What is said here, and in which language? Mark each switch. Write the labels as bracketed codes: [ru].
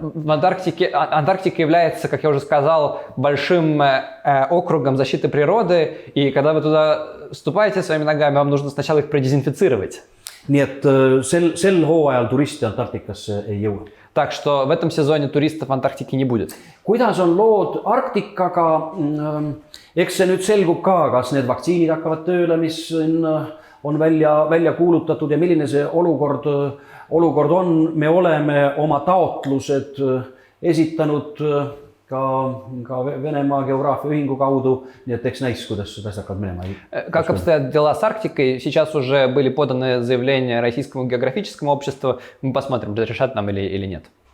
[ru] Антарктика является, как я уже сказал, большим округом защиты природы, и когда вы туда вступаете своими ногами, вам нужно сначала их продезинфицировать. [et] nii et sel hooajal turiste Antarktikasse ei jõua. [ru] Так что в этом сезоне туристов в Антарктике не будет. [et] Kuidas on lood Arktikaga? Eks see nüüd selgub ka, kas need vaktsiinid hakkavad tööle, mis on välja kuulutatud ja milline see olukord on. Me oleme oma taotlused esitanud ka Venemaa geograafiaühingu kaudu, nii et eks näis, kuidas seda hakkavad minema. [ru] Как обстоят дела с Арктикой? Сейчас уже были поданы заявления Российскому географическому обществу. Мы посмотрим, разрешат нам или нет.